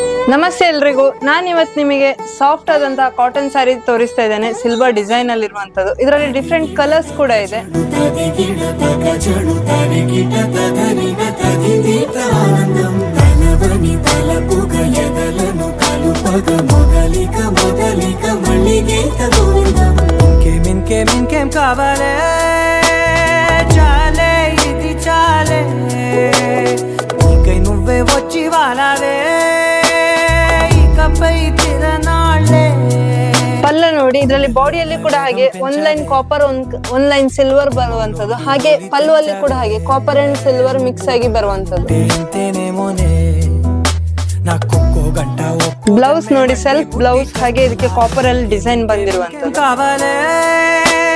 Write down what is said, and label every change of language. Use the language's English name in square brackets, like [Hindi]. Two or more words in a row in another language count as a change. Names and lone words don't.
[Kannada] ನಮಸ್ತೆ ಎಲ್ರಿಗೂ. ನಾನು ಇವತ್ತು ನಿಮಗೆ ಸಾಫ್ಟ್ ಆದಂತಹ [English] cotton saree [Kannada] ತೋರಿಸ್ತಾ ಇದ್ದೇನೆ. [English] silver design [Kannada] ಅಲ್ಲಿ ಇರುವಂತದ್ದು. ಇದರಲ್ಲಿ [English] different colours [Kannada] ಕೂಡ ಇದೆ. [Telugu] కావాలే చాలే ఇది చాలే నీకై నువ్వే వచ్చి వాలావే ఇకపై తిరనాళ్ళే. [Kannada] ಪಲ್ಲ ನೋಡಿ, ಇದರಲ್ಲಿ ಬಾಡಿಯಲ್ಲಿ ಕೂಡ ಹಾಗೆ ಒಂದ್ [English] line copper [Kannada] ಒಂದ್ [English] line silver [Kannada] ಬರುವಂತದ್ದು, ಹಾಗೆ ಪಲ್ಲುವಲ್ಲಿ ಕೂಡ ಹಾಗೆ [English] copper and silver mix [Kannada] ಆಗಿ ಬರುವಂತದ್ದು. ಬ್ಲೌಸ್ ನೋಡಿ, [English] self blouse, [Kannada] ಹಾಗೆ ಇದಕ್ಕೆ ಕಾಪರ್ ಅಲ್ಲಿ ಡಿಸೈನ್ ಬಂದಿರುವಂತದ್ದು.